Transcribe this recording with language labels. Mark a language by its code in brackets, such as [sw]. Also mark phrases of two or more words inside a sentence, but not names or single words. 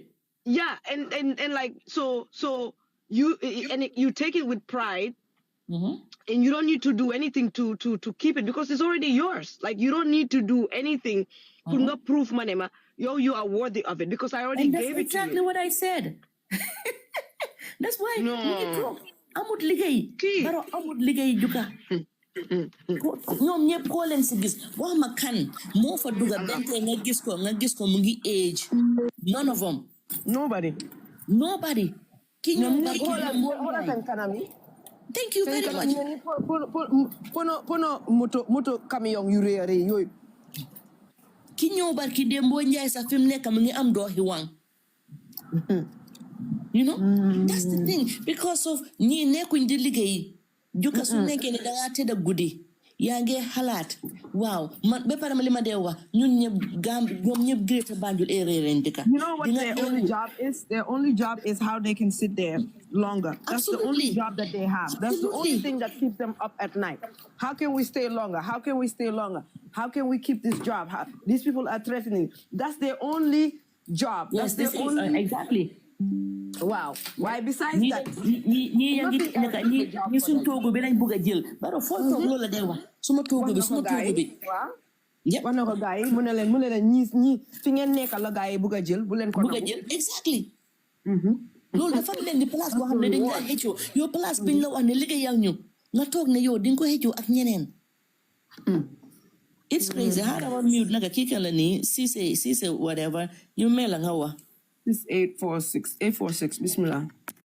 [en] Yeah, and like so you take it with pride, and you don't need to do anything to keep it because it's already yours. Like you don't need to do anything to not prove manema. You are worthy of it because I already gave it to you. That's exactly what I said. That's why [wo] amut liggéey. Baro amut liggéey juka. ñoom ñëpp koo leen si gis wax ma kan moo fa duga bente nga gis ko mu ngi age. [en] None of them. Nobody. [wo] Ki ñoom [en] thank you very much. [wo] Pono moto camion yu rëy yooyu. Ki ñëw barki Dembo Njaay sax fi mu nekk mu ngi am dooxi wang. [en] You know, that's the thing because of [wo] ñi nekkuñ di liggéey. Juka su nekkee ne dangaa tëdd guddi yaa ngi xalaat waaw man ba pare ma li ma dee wax ñun ñoom ñëpp Greater Banjul area leen dëkk. [en] You know what their only job is? Their only job is how they can sit there longer. That's the only job that they have. That's the only thing that keeps them up at night. How can we stay longer? How can we keep this job? These people are threatening. That's their only job. Yes, that's their only exactly. Wow. Why besides that? [wo] ñi suñ toogu bi lañ bëgg a jël baro foo toog loolu la day wax suma toogu bi waaw yëpp wax na ko gars yi mu ne leen ñi fi ngeen nekkal la gars yi bëgg a jël bu leen ko bëgg a jël exactly loolu dafa leen di place boo xam ne dañ laa xëccoo yow place biñ la wax ne liggéeyal ñu nga toog ne yow di nga ko xëccoo ak ñeneen [en] it's crazy [wo] xaaral mute naka kii kan la nii Cissé whatever ñu mel la nga wax [ar] 846 bismillah